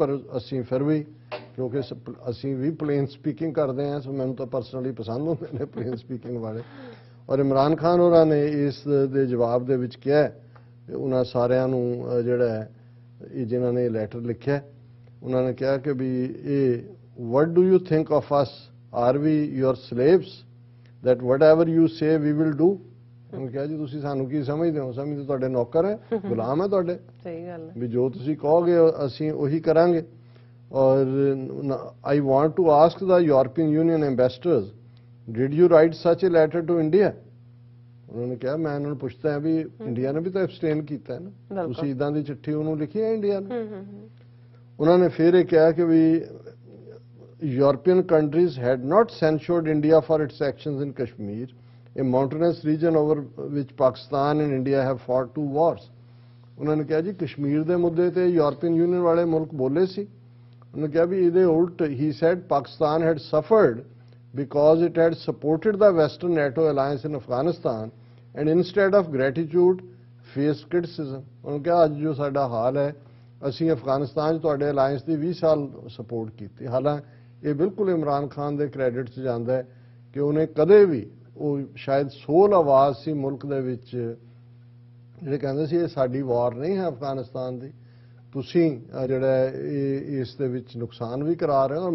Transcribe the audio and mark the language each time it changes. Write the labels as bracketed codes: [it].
[pa] ਪਰ ਅਸੀਂ ਫਿਰ ਵੀ, ਕਿਉਂਕਿ ਅਸੀਂ ਵੀ ਪਲੇਨ ਸਪੀਕਿੰਗ ਕਰਦੇ ਹਾਂ, ਸੋ ਮੈਨੂੰ ਤਾਂ ਪਰਸਨਲੀ ਪਸੰਦ ਹੁੰਦੇ ਨੇ ਪਲੇਨ ਸਪੀਕਿੰਗ ਵਾਲੇ। ਔਰ ਇਮਰਾਨ ਖਾਨ ਹੋਰਾਂ ਨੇ ਇਸ ਦੇ ਜਵਾਬ ਦੇ ਵਿੱਚ ਕਿਹਾ, ਉਹਨਾਂ ਸਾਰਿਆਂ ਨੂੰ ਜਿਹੜਾ ਇਹ ਜਿਨ੍ਹਾਂ ਨੇ ਲੈਟਰ ਲਿਖਿਆ, ਉਹਨਾਂ ਨੇ ਕਿਹਾ ਕਿ ਵੀ ਇਹ [en] what do you think of us? Are we your slaves? That whatever you say we will do? [pa] ਉਹਨੇ ਕਿਹਾ ਜੀ ਤੁਸੀਂ ਸਾਨੂੰ ਕੀ ਸਮਝਦੇ ਹੋ? ਸਮਝਦੇ ਤੁਹਾਡੇ ਨੌਕਰ ਹੈ, ਗੁਲਾਮ ਹੈ ਤੁਹਾਡੇ। ਸਹੀ ਗੱਲ ਹੈ ਵੀ ਜੋ ਤੁਸੀਂ ਕਹੋਗੇ ਅਸੀਂ ਉਹੀ ਕਰਾਂਗੇ। [en] ਔਰ I want to ask the European Union ambassadors, did you write such a letter to India? [pa] ਉਹਨਾਂ ਨੇ ਕਿਹਾ ਮੈਂ ਇਹਨਾਂ ਨੂੰ ਪੁੱਛਦਾ ਹਾਂ ਵੀ ਇੰਡੀਆ ਨੇ ਵੀ ਤਾਂ ਐਬਸਟੇਨ ਕੀਤਾ ਹੈ ਨਾ, ਤੁਸੀਂ ਇਦਾਂ ਦੀ ਚਿੱਠੀ ਉਹਨੂੰ ਲਿਖੀ ਹੈ ਇੰਡੀਆ ਨੂੰ? ਉਹਨਾਂ ਨੇ ਫਿਰ ਇਹ ਕਿਹਾ ਕਿ ਵੀ [en] European countries had not censured India for its actions in Kashmir, a mountainous region over which Pakistan and India have fought 2 wars. [pa] ਉਹਨਾਂ ਨੇ ਕਿਹਾ ਜੀ ਕਸ਼ਮੀਰ ਦੇ ਮੁੱਦੇ ਤੇ ਯੂਰਪੀਅਨ ਯੂਨੀਅਨ ਵਾਲੇ ਮੁਲਕ ਬੋਲੇ ਸੀ। ਉਹਨੇ ਕਿਹਾ ਵੀ ਇਹਦੇ ਉਲਟ [en] he said Pakistan had suffered because it had supported the Western NATO alliance in Afghanistan and instead of gratitude faced criticism. [pa] ਉਹਨੇ ਕਿਹਾ ਅੱਜ ਜੋ ਸਾਡਾ ਹਾਲ ਹੈ, ਅਸੀਂ ਅਫਗਾਨਿਸਤਾਨ 'ਚ ਤੁਹਾਡੇ ਅਲਾਇੰਸ ਦੀ 20 ਸਾਲ ਸਪੋਰਟ ਕੀਤੀ। ਹਾਲਾਂਕਿ ਇਹ ਬਿਲਕੁਲ ਇਮਰਾਨ ਖਾਨ ਦੇ ਕ੍ਰੈਡਿਟ 'ਚ ਜਾਂਦਾ ਹੈ ਕਿ ਉਹਨੇ ਕਦੇ ਵੀ, ਉਹ ਸ਼ਾਇਦ ਸੋਲ ਆਵਾਜ਼ ਸੀ ਮੁਲਕ ਦੇ ਵਿੱਚ ਜਿਹੜੇ ਕਹਿੰਦੇ ਸੀ ਇਹ ਸਾਡੀ ਵਾਰ ਨਹੀਂ ਹੈ ਅਫਗਾਨਿਸਤਾਨ ਦੀ, ਤੁਸੀਂ ਜਿਹੜਾ ਇਸ ਦੇ ਵਿੱਚ ਨੁਕਸਾਨ ਵੀ ਕਰਾ ਰਹੇ ਹੋ।